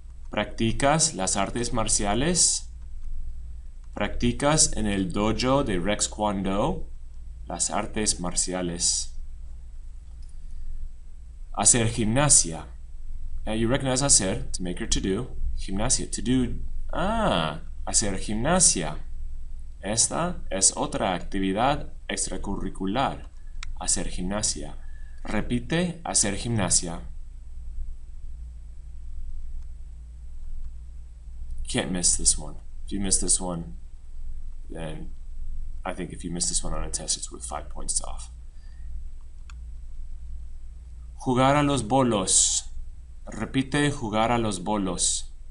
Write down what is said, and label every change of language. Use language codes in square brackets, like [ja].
[es] ¿Practicas las artes marciales? ¿Practicas en el dojo de Rex Kwon Do las artes marciales? Hacer gimnasia. [en] Now you recognize hacer, to make or to do. Gimnasia, to do. Hacer gimnasia. [es] Esta es otra actividad extracurricular. Hacer gimnasia. Repite, hacer gimnasia. [en] Can't miss this one. If you miss this one, then I think if you miss this one on a test, it's with 5 points off. [es] Jugar a los bolos. Repite, jugar a los bolos.